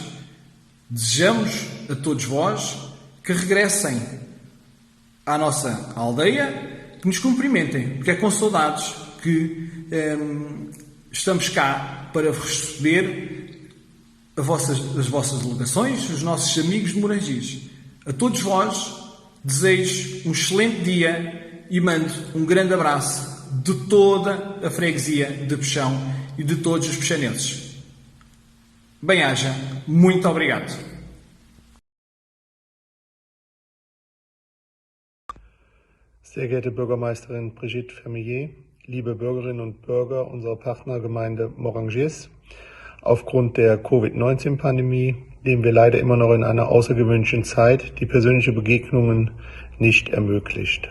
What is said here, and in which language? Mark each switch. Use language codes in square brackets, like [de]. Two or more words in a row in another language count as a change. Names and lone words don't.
[pt] Desejamos a todos vós que regressem à nossa aldeia, que nos cumprimentem, porque é com saudades que estamos cá para receber as vossas delegações, os nossos amigos de Morangires. A todos vós desejo um excelente dia e mando um grande abraço de toda a freguesia de Peixão e de todos os peixanenses. Bem-haja, muito obrigado. [de] Sehr geehrte Bürgermeisterin Brigitte Vermillier, liebe Bürgerinnen und Bürger unserer Partnergemeinde Morangis, aufgrund der Covid-19-Pandemie leben wir leider immer noch in einer außergewöhnlichen Zeit, die persönliche Begegnungen nicht ermöglicht.